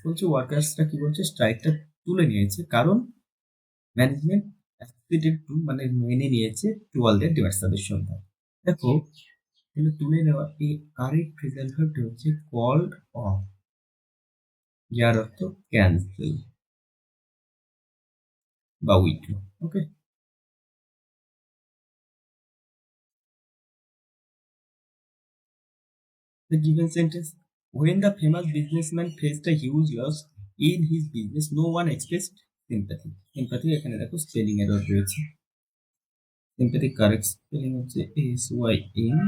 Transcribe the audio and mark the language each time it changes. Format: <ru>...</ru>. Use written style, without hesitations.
<bn>বলছে ওয়ার্কার্সরা কি বলছে, স্ট্রাইকটা তুলে নিয়েছে কারণ ম্যানেজমেন্ট অ্যাক্সিডেড টু মানে মেনে নিয়েছে</bn> <en>to all their demands,</en> <bn>তাদের সন্ধ্যা। দেখো তাহলে তুলে নেওয়া এই কারেক্ট প্রেজেন্ট ভার্বটা হচ্ছে কল্ড অফ, যার অর্থ ক্যান্সেল বা withdraw.</bn> <en>Okay, the given sentence, when the famous businessman faced a huge loss in his business, no one expressed sympathy.</en> <bn>Sympathy এখানে দেখো স্পেলিং এরর রয়েছে। sympathy কারেক্ট স্পেলিং হচ্ছে SYMPATHY।</bn>